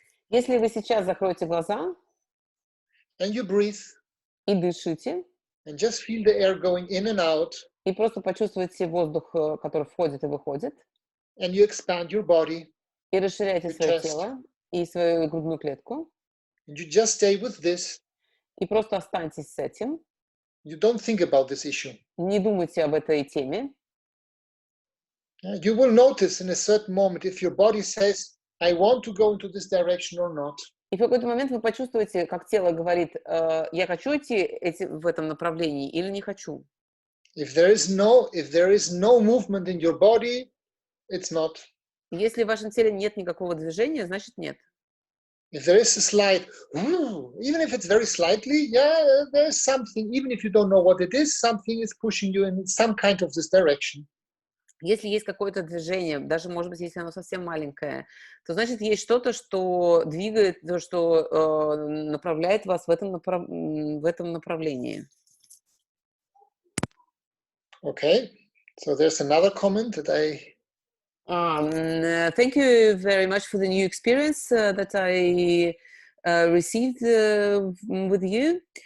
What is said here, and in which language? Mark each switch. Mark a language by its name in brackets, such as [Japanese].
[Russian] Если вы сейчас закроете глаза [English] and you breathe [Russian] и дышите, [English] and just feel the air going in and out, [Russian] и просто почувствуете воздух, который входит и выходит, [English] and you expand your body, [Russian] и расширяете [English] your [Russian] свое [English] chest, [Russian] тело и свою грудную клетку, [English] and you just stay with this, [Russian] и просто останьтесь с этим, [English] you don't think about this issue. [Russian] не думайте об этой теме, [English] You will notice in a certain moment if your body says, I want to go into this direction or not. [Russian] и в какой-то момент вы почувствуете, как тело говорит, я хочу идти в этом направлении или не хочу. [English] If there is no movement in your body, it's not. [Russian] Если в вашем теле нет никакого движения, значит нет. [English] If there is a slight, even if it's very slightly, yeah, there's something, even if you don't know what it is, something is pushing you in some kind of this direction. [Russian] Если есть какое-то движение, даже, может быть, если оно совсем маленькое, то значит, есть что-то, что двигает, что направляет вас в этом направлении. [English] Okay, so there's another comment that Thank you very much for the new experience that I received with you.